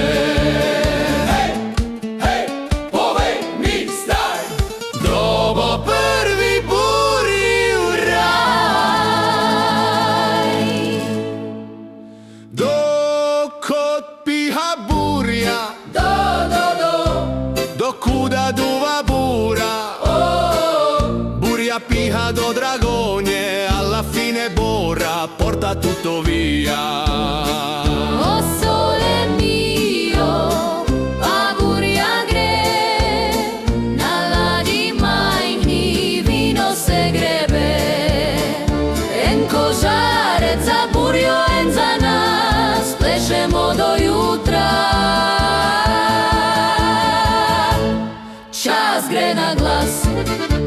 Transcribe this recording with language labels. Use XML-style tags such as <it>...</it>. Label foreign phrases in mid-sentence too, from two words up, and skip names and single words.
<sl>Hej, hej, povej mi zdaj, kdo bo prvi burji v raj?</sl> <hr>Dok otpiha burja, do, do, do, do kuda duva bura,</hr> <sl>burja piha do Dragonje,</sl> <it>alla fine bora, porta tutto via. O sole mio,</it> <sl>a burja gre, na ladi majhni vino se grebe. En kožarec za burjo, en za nas, plešemo do jutra. Čas gre na glas,</sl>